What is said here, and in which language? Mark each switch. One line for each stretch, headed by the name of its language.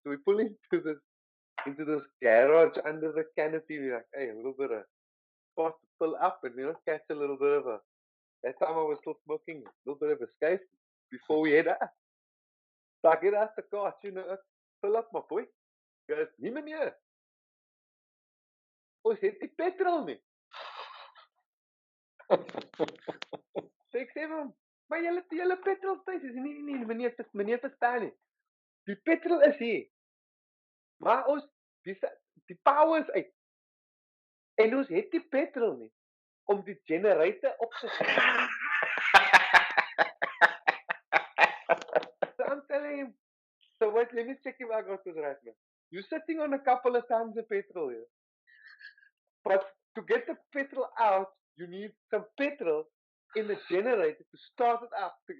English: So we pull into this garage under the canopy. We're like, hey, a little bit of spot to pull up and catch a little bit of a. That time I was still smoking, a little bit of escape before we head out. So I get out the car, pull up my boy. He goes,
Afrikaans: nie meneer, ons het die petrol nie. So ek sê vir hom, maar julle petrolstasie is nie meneer verstaan nie. Die petrol is hier. Maar ons die power is uit. En ons het die petrol nie om die generator op te sit.
English: So I'm telling him, so wait, let me check if I got this right now. You're sitting on a couple of tons of petrol here. But to get the petrol out, you need some petrol in the generator to start it up.